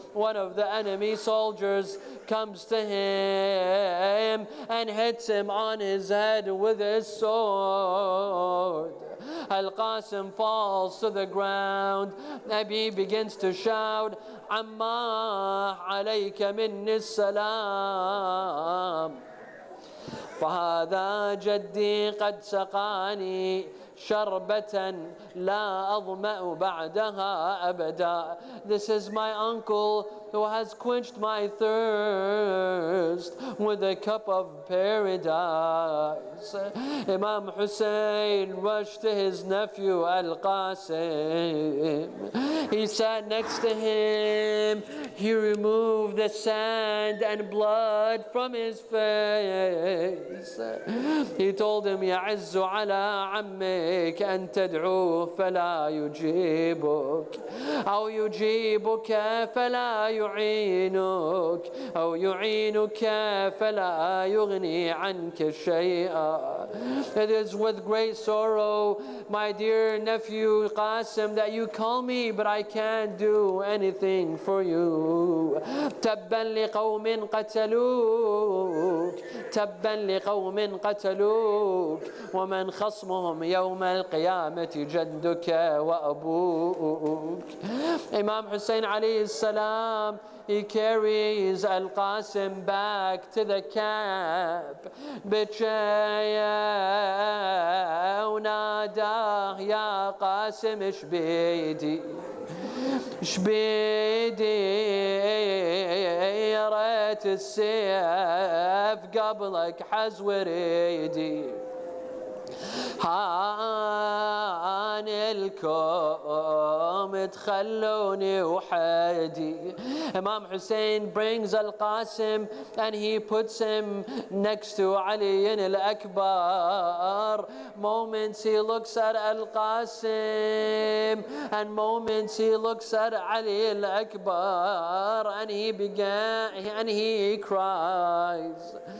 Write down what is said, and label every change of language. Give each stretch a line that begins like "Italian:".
English: One of the enemy soldiers comes to him and hits him on his head with his sword. Al-Qasim falls to the ground. Nabi begins to shout,
Arabic: Amma alayka minni salam. فهذا جدي قد سقاني شربة لا أظمأ بعدها أبدا.
English: This is my uncle who has quenched my thirst with a cup of paradise. Imam Hussein rushed to his nephew Al-Qasim. He sat next to him. He removed the sand and blood from his face. He told him,
Arabic: يعز على عمك أن تدعوه فلا يجيبك أو يجيبك فلا يعينك أو يعينك فلا يغني عنك شيئا.
English: It is with great sorrow, my dear nephew Qasim, that you call me, but I can't do anything for you.
Arabic: تبا لقوم قتلوك تبا لقوم قتلوك ومن خصمهم يوم القيامة جدك وأبوك.
English: Imam Hussein alayhi salam, he carries Al-Qasim back to the camp.
Arabic: بجايا وناداه يا قاسم ايش بيدي ايش بيدي يا ريت السيف قبلك حز وريدي هان الكوم تخلوني وحدي.
English: Imam Hussein brings Al-Qasim and he puts him next to Ali al-Akbar. Moments he looks at Al-Qasim and moments he looks at Ali al-Akbar and he cries.